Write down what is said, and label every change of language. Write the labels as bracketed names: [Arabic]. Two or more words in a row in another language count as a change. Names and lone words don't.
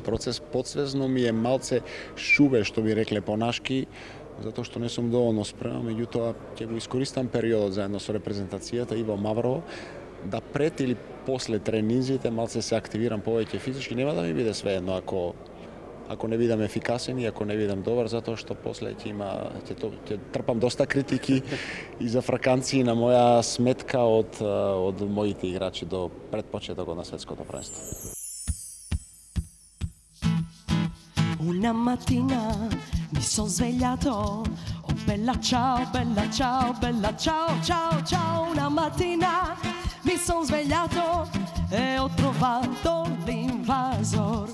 [Macedonian] процес, подсвесно ми е малце шубе, што би рекле понашки, затоа што не сум доволно спреман, меѓутоа ќе го искористам периодот заедно со репрезентацијата и во Маврово, да пред или после тренинзите малце се активирам повеќе физички, нема да ми биде свеедно ако не бидам ефикасен и ако не бидам добар, затоа што после ќе трпам доста критики и за фраканци на моја сметка од моите играчи до предпочетокот на светското првенство. [Italian] Una mattina mi son svegliato, oh bella ciao, bella ciao, bella ciao, ciao, ciao. Una mattina mi son svegliato e ho trovato l'invasor.